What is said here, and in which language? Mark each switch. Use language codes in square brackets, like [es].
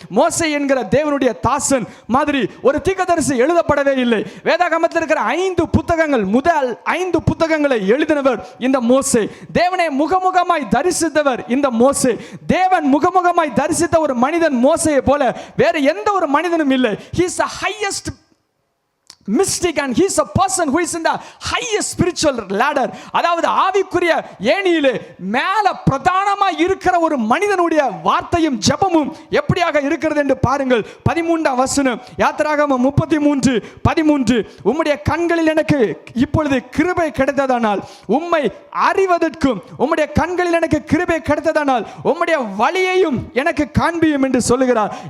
[ta] மோசே என்கிற தேவனுடைய தாசன் மாதிரி ஒரு தீர்க்கதரிசி எழுதப்படவே இல்லை. வேதாகமத்தில் இருக்கிற 5 புத்தகங்கள், முதல் 5 புத்தகங்களை எழுதினவர் இந்த மோசே. தேவனை முகமுகமாய் தரிசித்தவர் இந்த மோசே. தேவன் முகமுகமாய் தரிசித்த ஒரு மனிதன் மோசேயை போல வேற எந்த ஒரு மனிதனும் இல்லை. [en] He is the highest mystic and he is a person who is in the highest spiritual ladder. [ta] அதாவது ஆவிக்குரிய ஏணியிலே மேல பிரதானமா இருக்கிற ஒரு மனிதனுடைய வார்த்தையும் ஜெபமும் எப்படியாக இருக்கிறது என்று பாருங்கள். 13ஆம் வசனம் யாத்திராகமம் 33:13. உம்முடைய கண்களில் எனக்கு இப்பொழுது கிருபை கிடைத்ததானால் உம்மை அறிவதற்கும் உம்முடைய கண்களில் எனக்கு கிருபை கிடைத்ததானால் உம்முடைய வழியையும் எனக்கு காண்பியும் என்று சொல்லுகிறார்.